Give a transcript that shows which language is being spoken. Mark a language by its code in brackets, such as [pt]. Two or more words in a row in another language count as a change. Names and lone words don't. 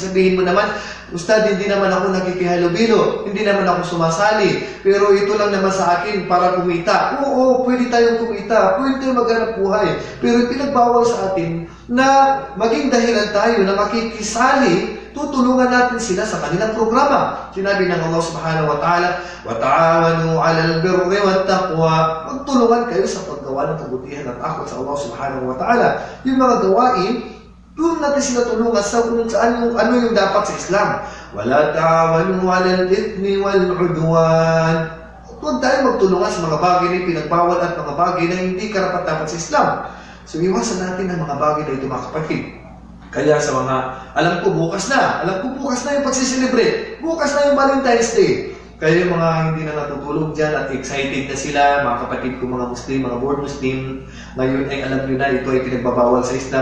[tl] Sasabihin mo naman, Ustad, hindi naman ako nakikihalubilo. Hindi naman ako sumasali. Pero ito lang naman sa akin para kumita. Oo, pwede tayong kumita. Pwede tayong maghanap buhay. Pero pinagbawal sa atin na maging dahilan tayo na makikisali, tutulungan natin sila sa kanilang programa. Sinabi ng [ar] Allah سبحانه وتعالى, وَتَعَاوَنُوا عَلَى الْبِرِّ وَالتَّقْوَى. [tl] Magtulungan kayo sa paggawa ng kabutihan at takot sa Allah [ar] سبحانه وتعالى. [tl] Yung mga gawain, doon natin sila tulungan sa kung ano yung dapat sa Islam. [ar] وَلَا تَعَاوَنُوا عَلَى الْإِثْمِ وَالْعُدْوَانِ. [tl] Huwag tayo magtulungan sa mga bagay na pinagbawal at mga bagay na hindi karapat-dapat sa Islam. So, iwasan natin ang mga bagay na ito, mga kapatid. Kaya sa mga, alam ko bukas na yung pagsiselebrate. Bukas na yung Valentine's Day. Kaya yung mga hindi na natutulog dyan at excited na sila, mga kapatid ko, mga Muslim, mga [en] born Muslim, [tl] ngayon ay alam nyo na ito ay pinagbabawal sa Islam.